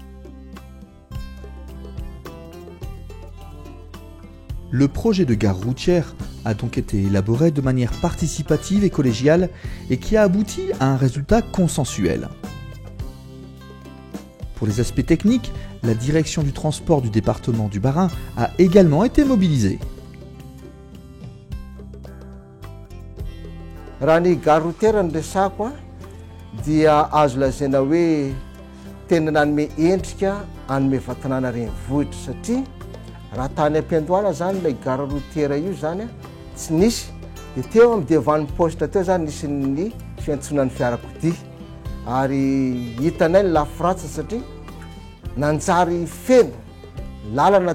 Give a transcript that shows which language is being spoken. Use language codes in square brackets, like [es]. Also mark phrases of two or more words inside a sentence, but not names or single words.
[fr] Le projet de gare routière a donc été élaboré de manière participative et collégiale et qui a abouti à un résultat consensuel. Pour les aspects techniques, la direction du transport du département du Bas-Rhin a également été mobilisée. [mg] raha ny [fr] gare routière [mg] ny resako a dia azo lazaina hoe tena nanome endrika anome vatanana renivohitra satria raha tany am-piandohana zany ilay [fr] gare routière [mg] io zany a tsy nisy dia teo amin'ny devan'ny poste teo zany nisy ny fiantsonan'ny fiarakodia ary hitanay ny lafiratsy satria nanjary feno lalana